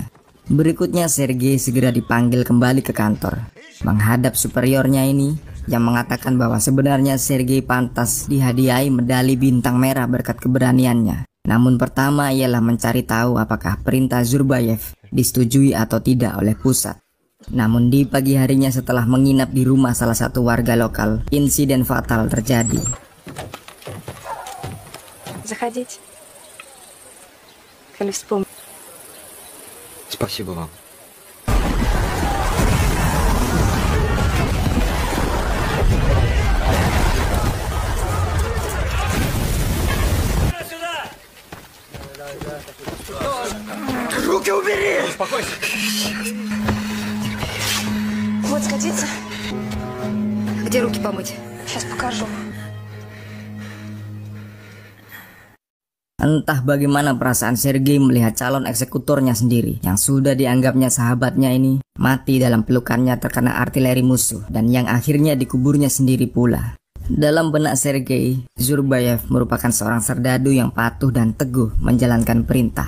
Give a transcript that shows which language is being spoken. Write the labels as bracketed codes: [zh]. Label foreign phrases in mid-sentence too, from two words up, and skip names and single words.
[id] Berikutnya Sergei segera dipanggil kembali ke kantor, menghadap superiornya ini yang mengatakan bahwa sebenarnya Sergei pantas dihadiahi medali bintang merah berkat keberaniannya. Namun pertama ialah mencari tahu apakah perintah Zurbaev disetujui atau tidak oleh pusat. Namun di pagi harinya setelah menginap di rumah salah satu warga lokal, insiden fatal terjadi. [ru] Заходите. Коли вспомню. Спасибо вам. Руки убери! Успокойся. Вот сходиться. Где руки помыть? Сейчас покажу. [id] Entah bagaimana perasaan Sergei melihat calon eksekutornya sendiri yang sudah dianggapnya sahabatnya ini mati dalam pelukannya terkena artileri musuh dan yang akhirnya dikuburnya sendiri pula. Dalam benak Sergei, Zurbaev merupakan seorang serdadu yang patuh dan teguh menjalankan perintah.